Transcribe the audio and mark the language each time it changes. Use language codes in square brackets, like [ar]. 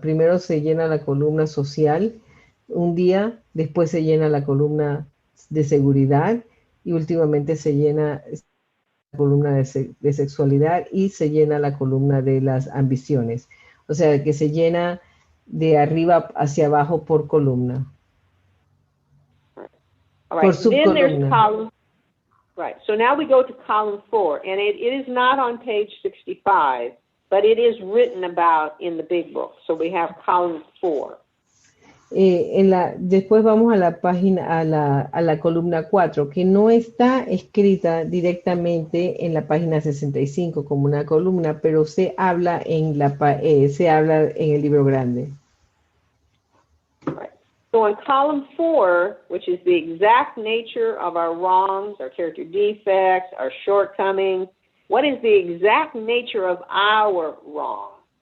[es] Primero se llena la columna social un día, después se llena la columna de seguridad y últimamente se llena la columna de sexualidad y se llena la columna de las ambiciones. O sea, que se llena de arriba hacia abajo por columna. [en] All right. Then there's column. Right. So now we go to column 4, and it is not on page 65, but it is written about in the big book. So we have column 4. [es] Después vamos a la página, a la columna 4, que no está escrita directamente en la página 65 como una columna, pero se habla en el libro grande. [en] Right. So in column 4, which is the exact nature of our wrongs, our character defects, our shortcomings, what is the exact nature of our wrong?